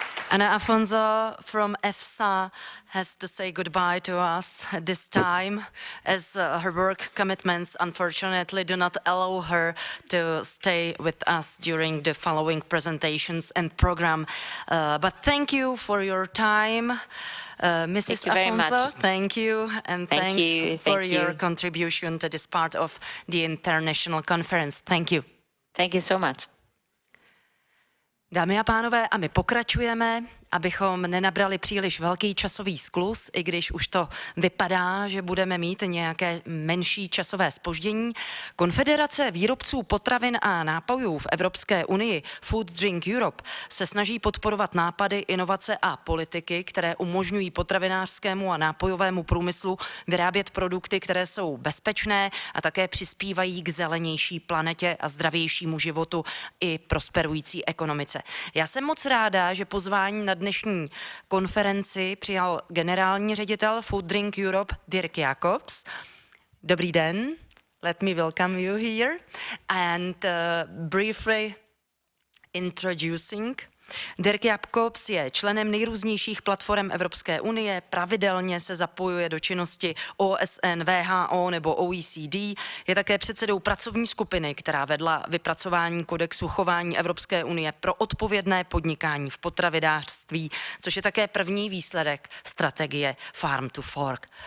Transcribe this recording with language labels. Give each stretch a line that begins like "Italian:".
English: And Afonso from EFSA has to say goodbye to us this time, as her work commitments unfortunately do not allow her to stay with us during the following presentations and program. But thank you for your time. Mrs. Thank you very Afonso, much. thank you, and thanks for your contribution to this part of the international conference. Thank you. Thank you so much.
Czech: Dámy a pánové, a my pokračujeme, abychom nenabrali příliš velký časový skluz, i když už to vypadá, že budeme mít nějaké menší časové zpoždění. Konfederace výrobců potravin a nápojů v Evropské unii Food Drink Europe se snaží podporovat nápady, inovace a politiky, které umožňují potravinářskému a nápojovému průmyslu vyrábět produkty, které jsou bezpečné a také přispívají k zelenější planetě a zdravějšímu životu i prosperující ekonomice. Já jsem moc ráda, že pozvání na dnešní konferenci přijal generální ředitel Food Drink Europe Dirk Jacobs. Dobrý den.
English: Let me welcome you here and briefly introducing.
Czech: Dirk Jacobs je členem nejrůznějších platform Evropské unie, pravidelně se zapojuje do činnosti OSN, WHO nebo OECD, je také předsedou pracovní skupiny, která vedla vypracování kodexu chování Evropské unie pro odpovědné podnikání v potravinářství, což je také první výsledek strategie Farm to Fork.